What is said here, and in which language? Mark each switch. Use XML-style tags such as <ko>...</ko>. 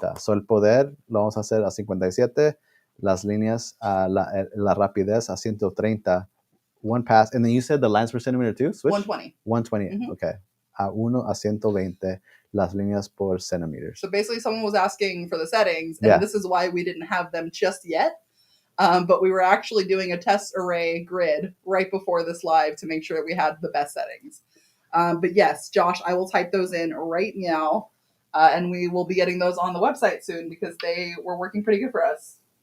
<en>So</en> <es>el poder lo vamos a hacer a 57. Las líneas, la rapidez a 130.</es> <en>One pass, and then you said the lines per centimeter too? Switch? 120. 120, okay.</en> <es>A 1 a 120 las líneas por centimeter.</es> <en>So basically someone was asking for the settings, and this is why we didn't have them just yet. But we were actually doing a test array grid right before this live to make sure that we had the best settings. But yes, Josh, I will type those in right now, and we will be getting those on the website soon because they were working pretty good for us.</en>